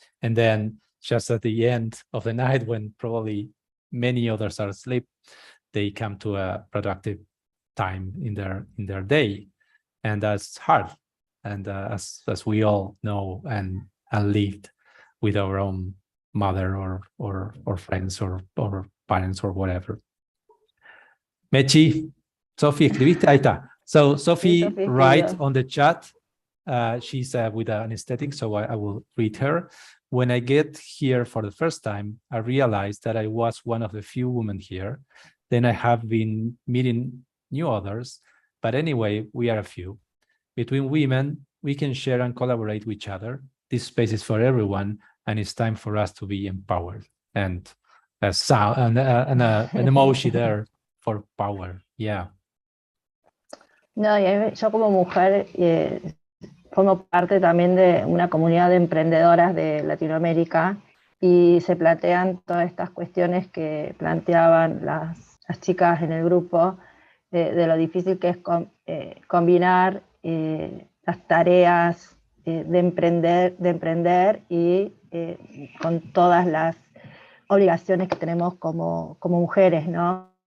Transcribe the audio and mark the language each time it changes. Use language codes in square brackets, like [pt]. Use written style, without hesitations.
[en] And then just at the end of the night, when probably many others are asleep, they come to a productive time in their day. And that's hard. And as we all know and lived with our own mother or friends or parents or whatever. [es] Mechi, Sophie, escribiste, ahí está. [en] So Sophie, write on the chat. She's with anesthetic, so I will read her. When I get here for the first time, I realized that I was one of the few women here. Then I have been meeting new others, but anyway, we are a few. Between women, we can share and collaborate with each other. This space is for everyone, and it's time for us to be empowered. And a sound and an emoji there for power. Yeah. [es] No, y yo como mujer formo parte también de una comunidad de emprendedoras de Latinoamérica y se plantean todas estas cuestiones que planteaban las chicas en el grupo de lo difícil que es combinar las tareas de emprender y con todas las obligaciones que tenemos como mujeres, ¿no?